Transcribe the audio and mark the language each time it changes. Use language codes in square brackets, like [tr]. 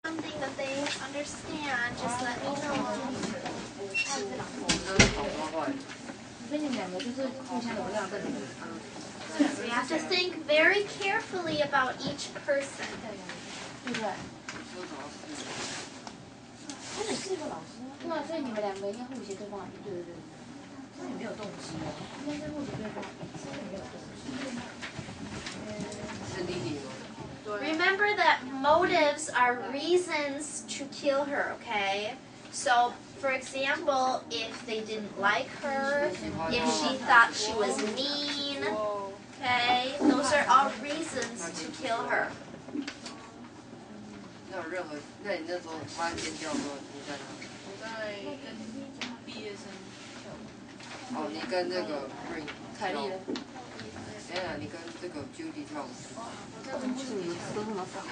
[en] understand, just let me know. [zh] 所以你们两个就是互相有亮灯的。 [en] We have to think very carefully about each person. [zh] 对不对？他也是一个老师吗？对啊，所以你们两个应该互写对方的名。对对对。那也没有动机哦，应该是互写对方的名字，没有动机。 [en] Remember that motives are reasons to kill her, okay? So, for example, if they didn't like her, if she thought she was mean, okay? Those are all reasons to kill her. [zh] 那有任何？那你那时候他尖叫的时候，你在哪？我在跟毕业生跳舞。哦，你跟这个 Green 凯莉嘞？等等，你跟这个 Judy 跳舞。为什么你们词都那么少